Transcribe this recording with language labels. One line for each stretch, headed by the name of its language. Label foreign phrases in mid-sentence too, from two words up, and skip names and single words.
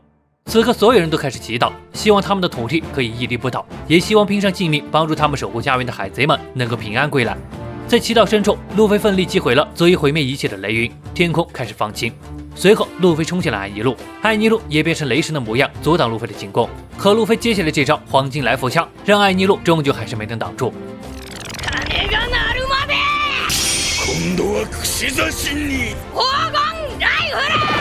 Chinese: 此刻，所有人都开始祈祷，希望他们的土地可以屹立不倒，也希望拼上性命帮助他们守护家园的海贼们能够平安归来。在祈祷声中，路飞奋力击毁了足以毁灭一切的雷云，天空开始放晴。随后，路飞冲向了艾尼路，艾尼路也变成雷神的模样，阻挡路飞的进攻。可路飞接下来这招黄金来福枪，让艾尼路终究还是没能挡住。
Japanese: 鐘が鳴るまで。今度は串刺しに。黄金ライフル。